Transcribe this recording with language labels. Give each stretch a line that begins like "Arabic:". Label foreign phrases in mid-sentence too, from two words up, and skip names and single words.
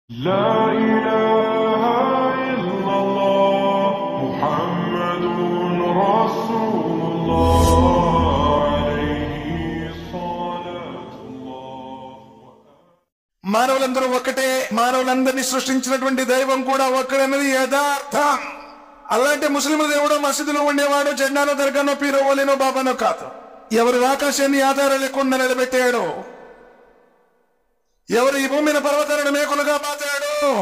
Arabic: لا إله إلا الله محمد رسول الله عليه صلاة الله.
Telugu: మానవులందరూ ఒక్కటే, మానవులందరినీ సృష్టించినటువంటి దైవం కూడా ఒక్కడన్నది యథార్థం. అలాంటి ముస్లింల దేవుడు మసీదులో ఉండేవాడు జెండానో దర్గానో పీరో ఓలినో బాబానో కాదు. ఎవరు ఆకాశాన్ని ఆధారం లేకుండా నిలబెట్టాడు, ఎవరు ఈ భూమిని పర్వతాలను మేకులుగా పాతాడు,